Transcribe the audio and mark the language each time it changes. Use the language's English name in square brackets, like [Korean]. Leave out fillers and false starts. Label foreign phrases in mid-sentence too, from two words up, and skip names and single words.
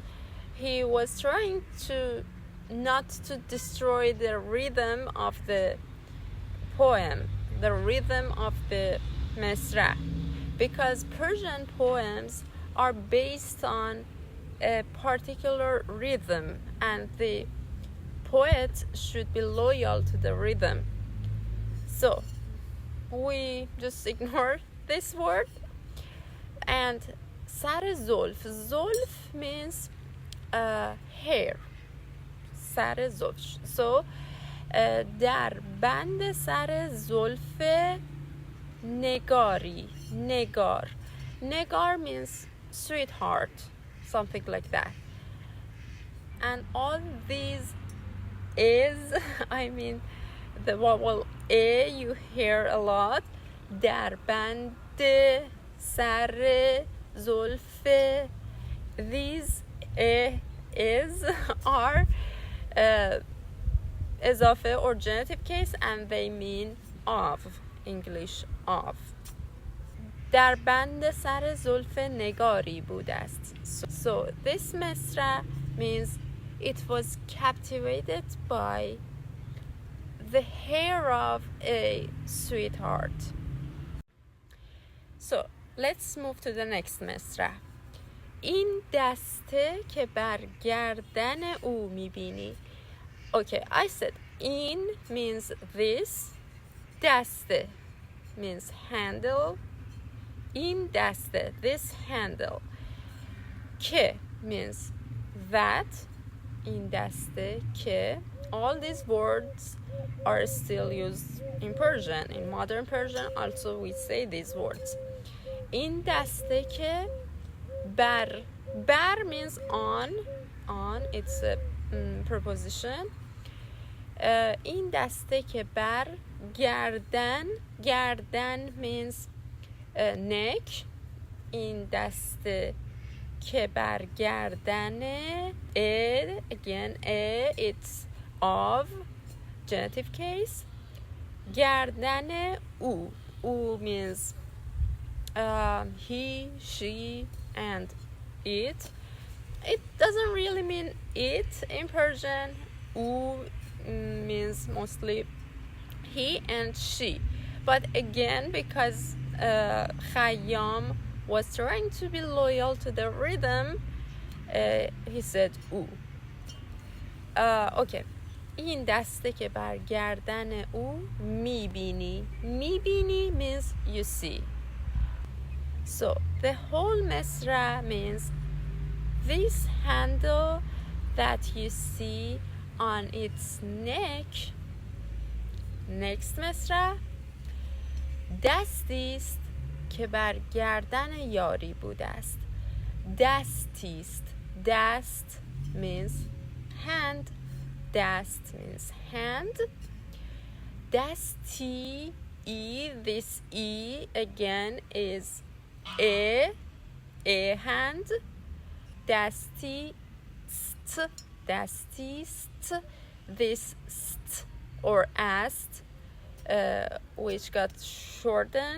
[English] he was trying to not to destroy the rhythm of the poem, the rhythm of the misra, because Persian poems are based on a particular rhythm and the poet should be loyal to the rhythm. So we just ignore this word. And [Persian] سر زلف. [English] Zulf means hair. [Persian] سر زلف. So در بند سر زلف نگاری. نگار. [English] Negar means sweetheart, something like that. And all these is, I mean, the vowel A you hear a lot. [Persian] در بند سر زلف. [English] These is are اضافه or genitive case, and they mean of, English of. [Persian] در بند سر زلف نگاری بوده است. [English] So this misra means it was captivated by the hair of a sweetheart. So let's move to the next misra. [Persian] این دسته که بر گردن او میبینی. [English] Okay, I said in means this. دسته means handle. [Persian] این دسته, [English] this handle. که means that. [Persian] این دسته که. [English] All these words are still used in Persian. In modern Persian also we say these words. [Persian] این دسته که بر. [English] بر means on. On, it's a preposition. [Persian] این دسته که بر گردن [English] means neck. [Persian] این دسته که بر گردن [English] again it's of genitive case. [Persian] گردن او [English] means he, she and it. It doesn't really mean it in Persian. Means mostly he and she, but again because Khayyam was trying to be loyal to the rhythm, he said okay. [Persian] این دسته که بر گردن او میبینی [English] means you see. So the whole misra means this handle that you see on its neck. Next misra. [Persian] دستی است که بر گردن یاری بوده است. دستی است. [English] Dast means hand. Dast means hand. Dasti, this E again is a hand. Dasti, dastist, this st or ast, which got shortened.